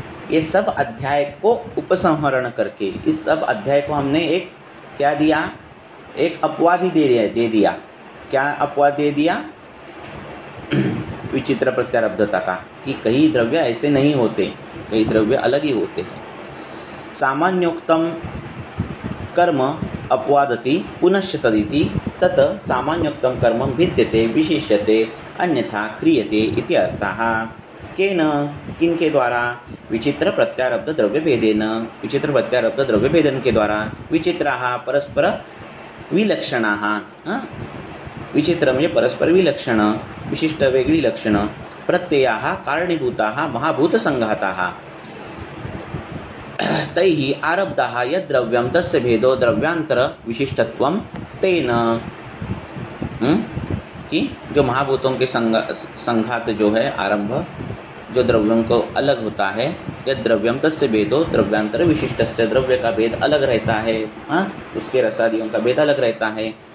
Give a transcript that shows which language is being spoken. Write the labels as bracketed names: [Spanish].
[Hindi] ये सब अध्याय को उपसंहरण करके इस सब अध्याय को हमने एक क्या दिया, एक अपवाद ही दे दिया। क्या अपवाद दे दिया? विचित्र प्रत्यारब्धता का, कि कई द्रव्य ऐसे नहीं होते, कई द्रव्य अलग ही होते हैं। [Sanskrit] सामान्योक्तम कर्म अपवादति पुनश्च तदिति तत् सामान्योक्तम कर्म भिद्यते विशिष्यते अन्यथा क्रियते इति अर्थः। [Hindi] केन, किनके द्वारा? [Sanskrit] विचित्र प्रत्यारब्ध द्रव्य भेदेन, विचित्र प्रत्यारब्ध द्रव्य भेदन के द्वारा। विचित्राः परस्पर विलक्षणाः, [Marathi] विचित्र म्हणजे परस्पर विलक्षण, विशिष्ट वेगळी लक्षण। [Sanskrit] प्रत्ययाः कारणीभूताः महाभूत संघाताः, तैहि आरब्धः यद् द्रव्यं तस्य भेदो द्रव्यांतर विशिष्टत्वं तेन। [Hindi] कि जो महाभूतों के संघात जो है आरंभ, जो द्रव्यों को अलग होता है, [Sanskrit] यद् द्रव्यम तस्य भेदो द्रव्यांतर विशिष्टस्य, [Hindi] द्रव्य का भेद अलग रहता है, उसके रसादियों का भेद अलग रहता है।